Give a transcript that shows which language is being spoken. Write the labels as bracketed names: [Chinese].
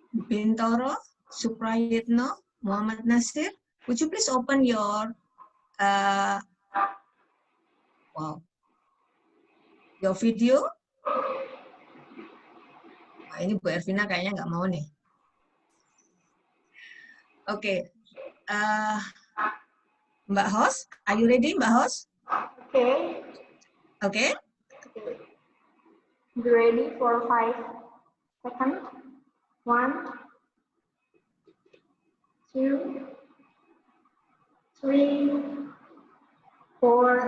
[English] Bintoro, Suprayitno, Muhammad Nasir, would you please open your your video? [Indonesian] Wah, ini Bu Ervina kayaknya nggak mau nih. [English] Oke, Mbak Hos, are you ready, Mbak Hos? Okay. Okay. Be ready for 5 seconds. 1, 2, 3, 4.